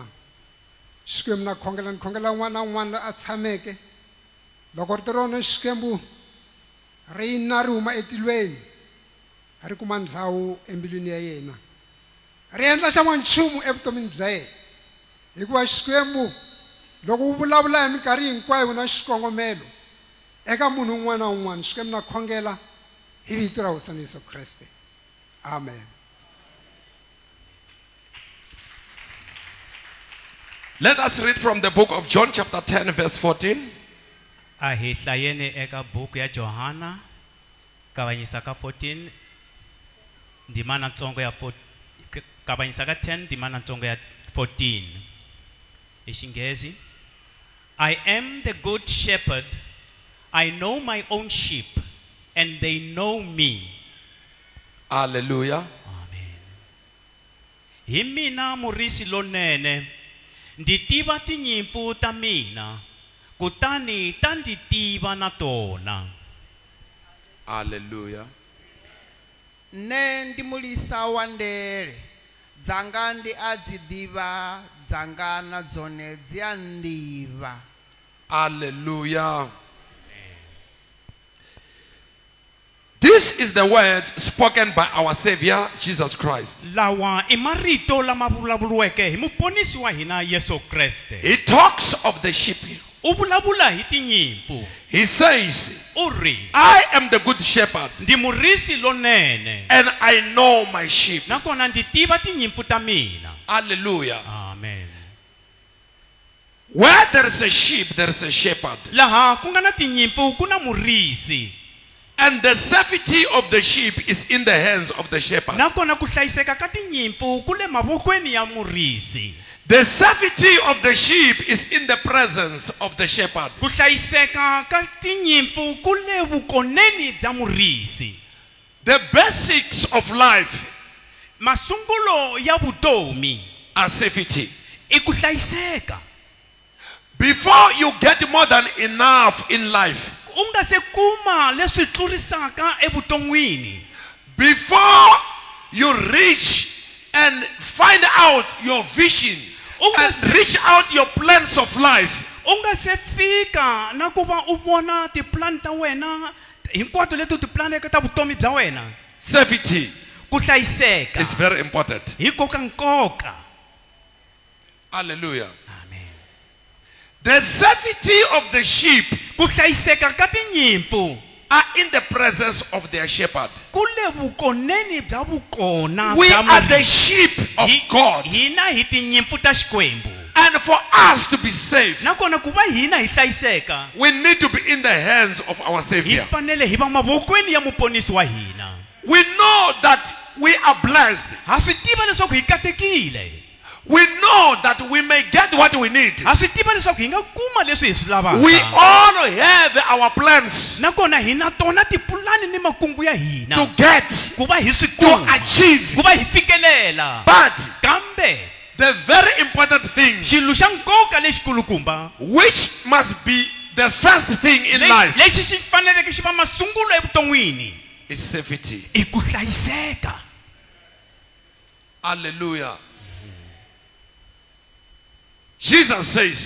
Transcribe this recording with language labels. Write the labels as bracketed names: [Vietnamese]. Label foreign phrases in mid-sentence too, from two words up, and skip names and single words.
[Tsonga] Xikwembu na khongela ni khongela n'wana na un'wana loyi a tshameke loko rito rona Xikwembu ri na ri huma etilweni ri kuma ndhawu embilwini ya yena ri endla xa n'wanchumu evutomini bya yena hikuva Xikwembu loko u vulavula hi minkarhi hinkwayo na xikongomelo eka munhu un'wana na un'wana Xikwembu na khongela hi vito ra hosi Yesu Kreste. Amen. [English] Let us read from the book of John chapter 10 verse 14. [Tsonga] A hi hlayeni eka buku ya Johana kavanyisa ka 14 ndimana ntsongo ya 4 kavanyisa ka 10 ndimana ntsongo ya 14. Hi Xinghezi. [English] I am the good shepherd. I know my own sheep and they know me. Hallelujah. Amen. [Tsonga] Hi mina murisi lonene ndi tiva tinyimpfu ta mina kutani ta ndi tiva na tona. Hallelujah. [Venda] Ne ndi mulisa wa ndele dzanga ndi a dzi ḓivha dzanga na dzone dzi a nḓivha. Hallelujah. [English] This is the word spoken by our Savior Jesus Christ. [Tsonga] Lawa I marito lama vulavuriweke hi muponisi wa hina Yesu Kreste. [English] He talks of the sheep. [Tsonga] U vulavula hi tinyimpfu. [English] He says, [Tsonga] U ri [English] I am the good shepherd [Tsonga] ndi murisi lonene [English] and I know my sheep. [Tsonga] nakona ndi tiva tinyimpfu ta mina. Hallelujah. Amen. [English] Where there is a sheep, there is a shepherd. [Tsonga] Laha ku nga na tinyimpfu ku na murisi. [English] And the safety of the sheep is in the hands of the shepherd. [Tsonga] Nakona ku hlayiseka ka tinyimpfu ku le mavokweni ya murisi. [English] The safety of the sheep is in the presence of the shepherd. [Tsonga] Ku hlayiseka ka tinyimpfu ku le vukoneni bya murisi. [English] The basics of life [Tsonga] Masungulo ya vutomi [English] are safety. [Tsonga] I ku hlayiseka. [English] Before you get more than enough in life, [Tsonga] Unga se kuma leswi tlurisaka evuton'wini. [English] before you reach and find out your vision and reach out your plans of life, [Tsonga] Unga se fika na ku va u vona tiplan ta wena hinkwato leti u ti planeke ta vutomi bya wena. [English] safety [Tsonga] Ku hlayiseka [English] is very important. [Tsonga] hi nkoka. Hallelujah. Amen. [English] The safety of the sheep [Tsonga] Ku hlayiseka ka tinyimpfu [English] are in the presence of their shepherd. [Tsonga] kule vukoneni bya vukona [English] We [Tsonga] bya [English] are the [Tsonga] Murisi. [English] sheep of God. [Tsonga] Hina hi tinyimpfu ta Xikwembu. [English] And for us to be saved, [Tsonga] Nakona ku va hina hi hlayiseka, [English] we need to be in the hands of our [Tsonga] hi [English] Savior. [Tsonga] fanele hi va mavokweni ya muponisi wa hina. [English] We know that we are blessed. [Tsonga] Ha swi tiva leswaku hi katekile. [English] We know that we may get what we need. [Tsonga] Ha swi tiva leswaku hi nga kuma leswi hi swi lavaka. [English] We all have our plans [Tsonga] Nakona hina tona tipulani ni makungu ya hina. [English] to get, [Tsonga] Ku va hi swi [English] to [Tsonga] kuma. [English] achieve. [Tsonga] Ku va hi fikelela. [English] But [Tsonga] Kambe [English] the very important thing, [Tsonga] xilo xa nkoka lexi kulukumba [English] which must be the first thing in life, [Tsonga] lexi xi faneleke xi va masungulo evuton'wini [English] is safety. [Tsonga] i ku hlayiseka. [English] Hallelujah. Jesus says,